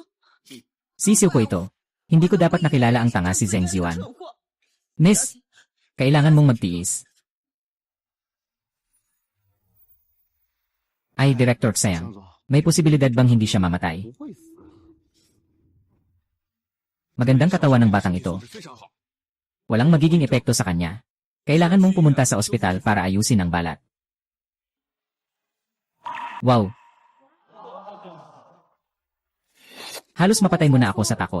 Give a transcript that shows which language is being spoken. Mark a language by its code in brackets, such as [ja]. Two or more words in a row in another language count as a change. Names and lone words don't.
[tl] Sisiw ko ito. Hindi ko dapat nakilala ang tanga si Zeng Ziwan. [zh] 闯祸。 [tl] Miss, kailangan mong magtiis. Ay, Director [zh] 江 [tl] Tsang, [zh] 总， [tl] may posibilidad bang hindi siya mamatay? [zh] 不会死。 [tl] Magandang katawan ng batang ito. [zh] 非常好。 [tl] Walang magiging epekto sa kanya. Kailangan mong pumunta sa ospital para ayusin ang balat. Wow! Halos mapatay mo na ako sa takot.